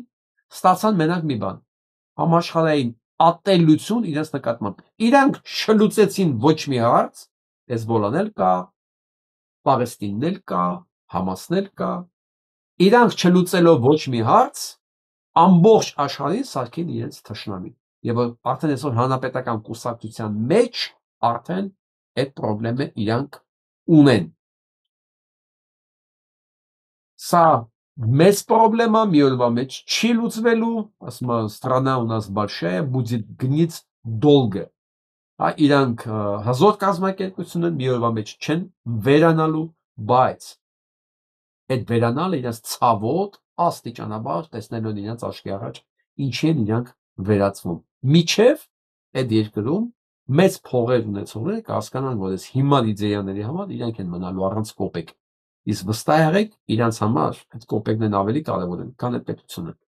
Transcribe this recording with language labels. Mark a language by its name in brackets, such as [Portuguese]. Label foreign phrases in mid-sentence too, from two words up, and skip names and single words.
[Armenian] ստացան մենակ մի բան։ Համաշխարհային ատելություն իրենց նկատմամբ։ Իրանք չլուծեցին ոչ մի հարց, Հեզբոլան էլ կա, Պաղեստինն էլ կա, Համասն էլ կա։ Իրանք չլուծելով ոչ մի հարց, ամբողջ աշխարհին սարքին իրենց թշնամի։ Եվ արդեն այսօր հանրապետական կուսակցության մեջ արդեն այդ խնդիրը իրանք ունեն։ Սա մեծ խնդրեմա մի օրվա մեջ չի լուծվելու, ասում եմ, [Russian] страна у нас большая, будет гнить долго։ [Armenian] Իրանք հզոր կազմակերպություն են, մի օրվա մեջ չեն վերանալու, բայց այդ վերանալը իրենց ցավոտ աստիճանաբար տեսնելու են իրենց աչքի առաջ, ինչի են իրանք վերածվում։ Միջև այդ երկրում մեծ փողեր ունեցողները կհասկանան, որ այս հիմար իդեաների համար իրանք են մնալու առանց կոպեկ։ Իսկ վստահ եղեք, իրանց համար այդ կոպեկներն ավելի կարևոր են, քան այդ պետությունը։